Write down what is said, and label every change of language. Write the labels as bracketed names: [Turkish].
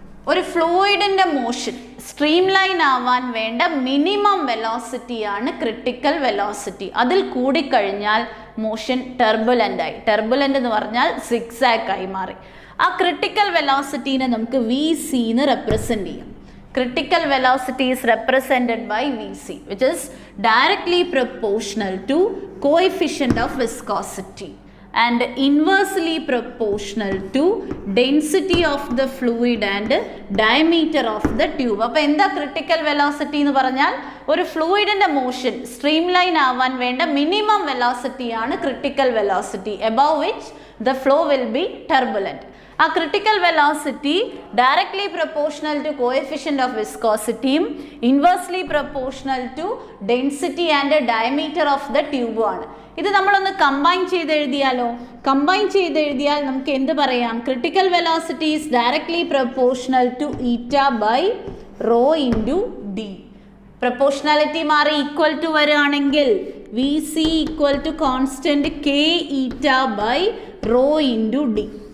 [Malayalam] ഒരു ഫ്ലൂയിഡിൻ്റെ motion stream line ആവാൻ വേണ്ട മിനിമം വെലോസിറ്റിയാണ് ക്രിട്ടിക്കൽ വെലോസിറ്റി. അതിൽ കൂടിക്കഴിഞ്ഞാൽ മോഷൻ ടെർബുലൻ്റ് ആയി. ടെർബുലൻ്റ് എന്ന് പറഞ്ഞാൽ സിക്സാക് ആയി മാറി. ആ ക്രിട്ടിക്കൽ വെലോസിറ്റീനെ നമുക്ക് വി സി എന്ന് റെപ്രസെൻ്റ് ചെയ്യാം. [English] Critical velocity is represented by Vc, which is directly proportional to coefficient of viscosity and inversely proportional to density of the fluid and diameter of the tube. [Malayalam] അപ്പോൾ എന്താ critical velocity എന്ന് പറഞ്ഞാൽ ഒരു ഫ്ലൂയിഡിൻ്റെ motion stream line ആവാൻ വേണ്ട minimum velocity ആണ് critical velocity, [English] above which the flow will be turbulent. ആ critical velocity directly proportional to coefficient of viscosity, inversely proportional to density and diameter of the tube ആണ്. [Malayalam] ഇത് നമ്മളൊന്ന് combine ചെയ്ത് എഴുതിയാലോ? Combine ചെയ്ത് എഴുതിയാൽ നമുക്ക് എന്ത് പറയാം? [English] critical velocity is directly proportional to eta by rho into d. [Malayalam] Proportionality മാറി ഈക്വൽ ടു വരികയാണെങ്കിൽ V C equal to constant K ഈറ്റ ബൈ റോ ഇൻറ്റു ഡി.